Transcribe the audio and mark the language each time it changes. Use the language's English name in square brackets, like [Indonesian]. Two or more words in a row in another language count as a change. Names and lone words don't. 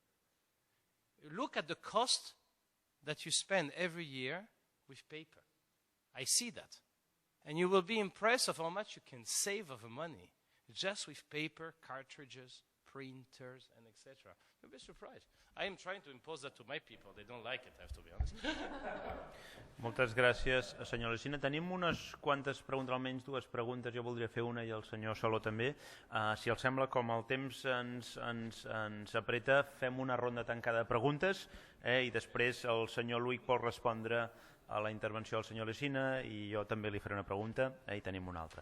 [English] Look at the cost that you spend every year with paper. I see that. And you will be impressed of how much you can save of money just with paper, cartridges, printers, and etc. You'll be surprised. I am trying to impose that to my people. They don't like it, I have to be honest. [Catalan] Moltes gràcies, senyor Alsina. Tenim unes quantes preguntes, almenys 2 preguntes. Jo voldria fer una i el senyor Saló també. Si els sembla, com el temps ens apreta, fem una ronda tancada de preguntes i després el senyor Luic pot respondre a la intervenció del senyor Alsina i jo també li faré una pregunta i tenim una altra.